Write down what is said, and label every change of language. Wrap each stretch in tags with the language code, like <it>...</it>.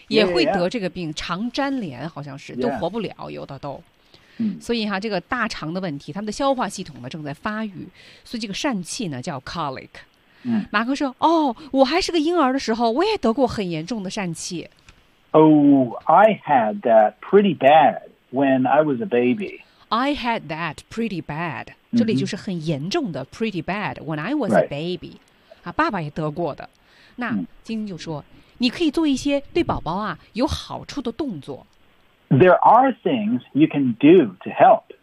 <zh>也会得这个病 肠粘连好像是都活不了有的都。所以哈这个大肠的问题他们的消化系统呢正在发育所以这个疝气呢叫 colic。马克说哦我还是个婴儿的时候我也得过很严重的疝气。</zh> <en>I had that pretty bad when I was a baby.</en> <zh>这里就是很严重的</zh> <en>pretty bad when I was a baby.</en> <zh>啊、爸爸也得过的那晶晶就说你可以做一些对宝宝啊有好处的动作</zh> <en>There are things you can do to help</en>